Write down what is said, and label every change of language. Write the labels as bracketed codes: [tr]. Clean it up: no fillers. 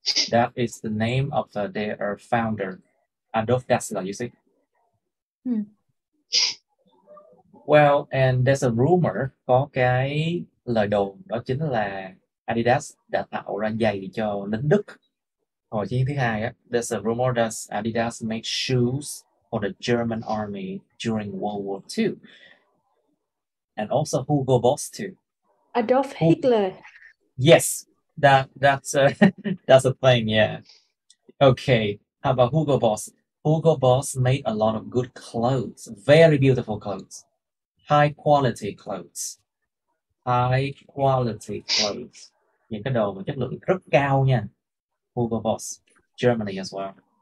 [en] That is the name of their founder, Adolf Dassler, you see. Well, and there's a rumor, [vi] có cái lời đồn đó chính là Adidas đã tạo ra giày cho lính Đức hồi Chiến thứ hai á. [en] There's a rumor that Adidas made shoes for the German army during World War II, and also Hugo Boss too. Adolf Hitler. Yes, that's that's a thing. Yeah. Okay. How about Hugo Boss? Hugo Boss made a lot of good clothes, very beautiful clothes, high quality clothes. High quality clothes. [vi] Những cái đồ mà chất lượng rất cao nha. [en] Hugo Boss, Germany as well.